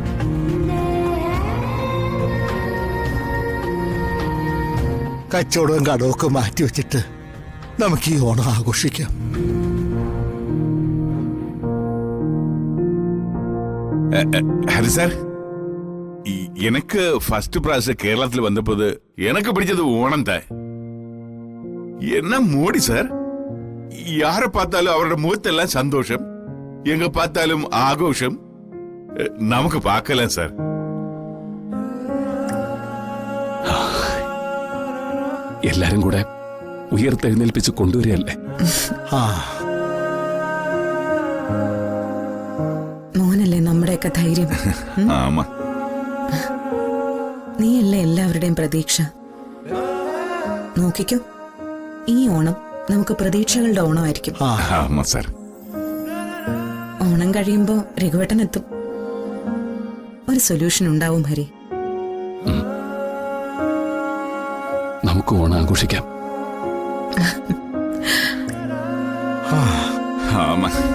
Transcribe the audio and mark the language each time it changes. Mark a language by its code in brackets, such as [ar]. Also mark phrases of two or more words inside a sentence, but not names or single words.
[ml] കച്ചവടവും കടമൊക്കെ മാറ്റിവെച്ചിട്ട് നമുക്ക് ഈ ഓണം ആഘോഷിക്കാം. ഹരി സാർ, [ta] எனக்கு [en] first prize [ta] கேரளத்தில் வந்தபோது எனக்கு பிடிச்சது ஓணம் தான். என்ன மோடி சார், யாரை பார்த்தாலும் அவரோட முகத்தெல்லாம் சந்தோஷம், எங்க பார்த்தாலும் ஆഘോഷം. நமக்கு பார்க்கலாம் சார். [ml] എല്ലാരും കൂടെ ഉയർത്തെഴുന്നേൽപ്പിച്ച് കൊണ്ടുവരികയല്ലേ. ആ മോനല്ലേ നമ്മുടെയൊക്കെ ധൈര്യം. [ta] ஆமா, [ml] നീയല്ലേ എല്ലാവരുടെയും പ്രതീക്ഷ. നോക്കിക്കോ, ഈ ഓണം നമുക്ക് പ്രതീക്ഷകളുടെ ഓണമായിരിക്കും. [ta] ஆமா சார். [ml] ഓണം കഴിയുമ്പോ രഘുവേട്ടൻ എത്തും. ഒരു സൊല്യൂഷൻ ഉണ്ടാവും ഹരി. നമുക്ക് ഓണം ആഘോഷിക്കാം. [ta] ஆமா,